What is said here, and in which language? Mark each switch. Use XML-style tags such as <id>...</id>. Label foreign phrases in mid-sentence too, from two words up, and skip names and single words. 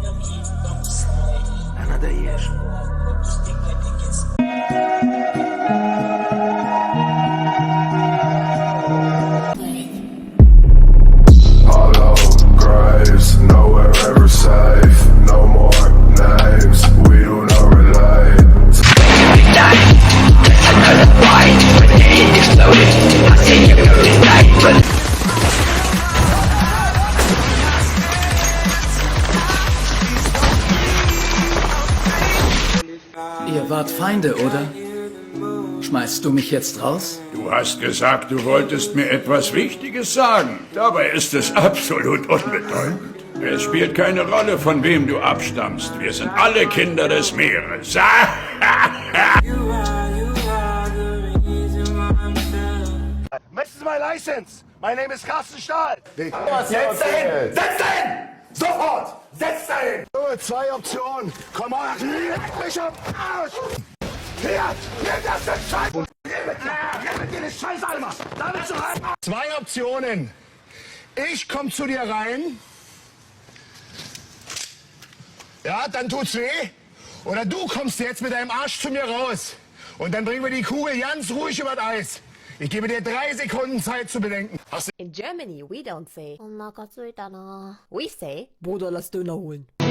<ru>А надоешь.</ru> <en>Hollow graves, nowhere ever safe. No more names, we do not relate.</en> <de>Ihr wart Feinde, oder? Schmeißt du mich jetzt raus? Du hast gesagt, du wolltest mir etwas Wichtiges sagen. Dabei ist es absolut unbedeutend. Es spielt keine Rolle, von wem du abstammst. Wir sind alle Kinder des Meeres.</de> <en>This is my license. My name is Carsten Stahl.</en> <de>Setz dahin! Setz dahin! Sofort! Setz dahin! Zwei Optionen. Komm mal, leck mich am Arsch! Hier! Nimm das den Scheiß! Nimm mit dir den Scheiß, Alter! Damit zu rein! Zwei Optionen. Ich komm zu dir rein. Ja, dann tut's weh. Oder du kommst jetzt mit deinem Arsch zu mir raus. Und dann bringen wir die Kugel ganz ruhig über das Eis. Ich gebe dir 3 Sekunden Zeit zu bedenken.</de> <en>In Germany, we don't say we say</en> <de>Bruder, lass Döner holen.</de>